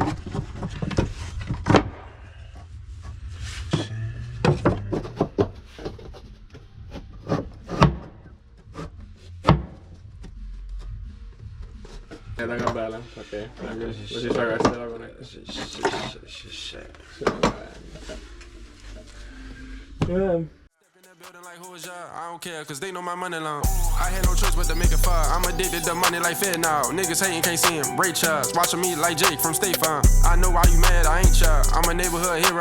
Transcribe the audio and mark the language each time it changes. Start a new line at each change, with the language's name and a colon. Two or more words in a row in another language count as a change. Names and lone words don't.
Estonian: Taga peale, okei. Siis väga hästi lagune. Siis
English: Like who is y'all? I don't care, cause they know my money long. I had no choice but to make it far. I'm addicted to money like Fed now. Niggas hating, can't see him. Ray Charles, watching me like Jake from State Farm. I know why you mad, I ain't y'all. I'm a neighborhood hero.